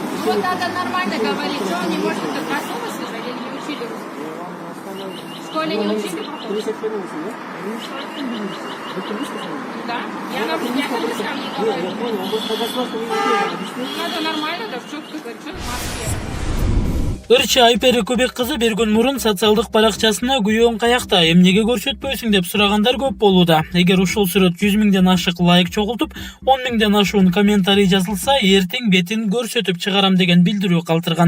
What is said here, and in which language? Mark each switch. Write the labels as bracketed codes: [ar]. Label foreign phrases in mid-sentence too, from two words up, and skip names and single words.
[ru] Вот надо нормально говорить, что он не может это красиво слышать, или не учили русский? В школе не учили потом? 35 минут, да? Вы кыргызский знаете? Да. Я на русском не Нет, я говорю. понял, он просто на государственном языке объяснил. Надо нормально, да, что ты говоришь, что в Москве? [ky] Ырчы Айпери Көбек кызы бир күн мурун социалдык баракчасына күйөөң каякта, эмнеге көрсөтпөйсүң деп сурагандар көп болууда. Эгер ушул сүрөт 100 миңден ашык лайк чогултуп, 10 миңден ашуун комментарий жазылса, эртең бетин көрсөтүп чыгарам деген билдирүү калтырган.